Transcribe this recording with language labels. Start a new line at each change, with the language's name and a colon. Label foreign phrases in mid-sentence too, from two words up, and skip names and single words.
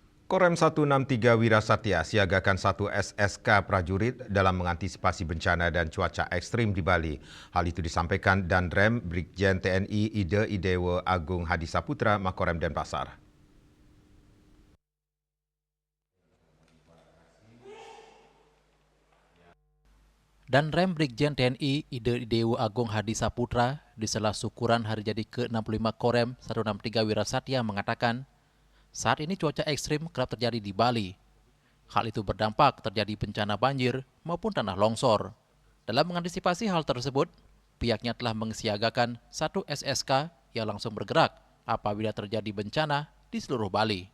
Indonesian: Korem 163 Wirasatya siagakan 1 SSK prajurit dalam mengantisipasi bencana dan cuaca ekstrim di Bali. Hal itu disampaikan Danrem Brigjen TNI Ide Idewo Agung Hadi Saputra Makorem Denpasar. Danrem Brigjen TNI Ide Idewo Agung Hadi Saputra di sela syukuran hari jadi ke-65 Korem 163 Wirasatya mengatakan, saat ini cuaca ekstrim kerap terjadi di Bali. Hal itu berdampak terjadi bencana banjir maupun tanah longsor. Dalam mengantisipasi hal tersebut, pihaknya telah mensiagakan 1 SSK yang langsung bergerak apabila terjadi bencana di seluruh Bali.